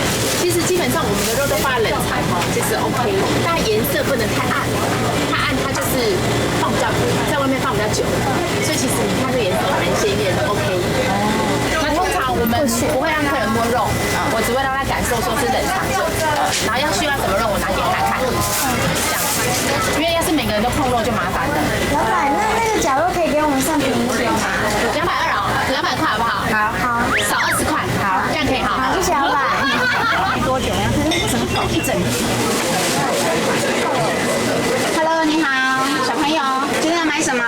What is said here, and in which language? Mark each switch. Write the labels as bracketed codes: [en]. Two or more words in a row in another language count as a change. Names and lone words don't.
[zh] 其實基本上我們的肉都放在冷藏哦，就是 OK，但顏色不能太暗，太暗它就是放比較在外面放比較久，所以其實你看這個顏色蠻鮮豔的 OK。那通常我們不會讓客人摸肉，我只會讓他感受說是冷藏着，然後要需要什麼肉我拿給他看，這樣子，因為要是每個人都碰肉就麻煩了。老闆，那個绞肉可以給我們算便宜一點嗎？220哦，200塊好不好？好，少20塊，好，這樣可以哈。好，謝謝老闆。多久呀？一整天。Hello， 你好，小朋友，今天要買什麼？